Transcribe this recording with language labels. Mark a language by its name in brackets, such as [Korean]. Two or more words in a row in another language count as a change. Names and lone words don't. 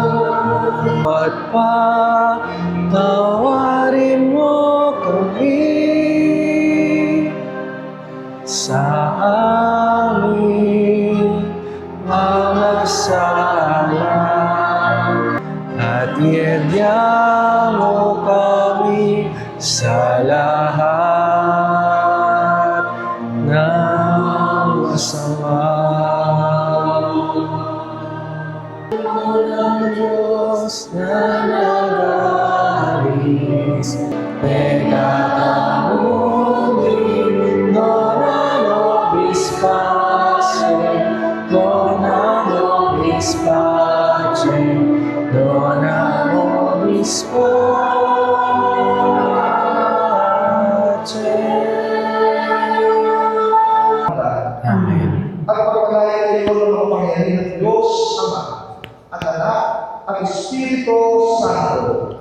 [Filipino] At tawarin mo kami sa aming mga sala at iedya mo kami sa lahat ng masama. Ng Diyos na nag-aalis, [Latin] pekatamunin, dona nobis pace, dona nobis pace, dona nobis pace. [Filipino] Amen. At pagpalayan kayo ng mga pangyayari ng Diyos Ama at Anak at Espiritu Santo.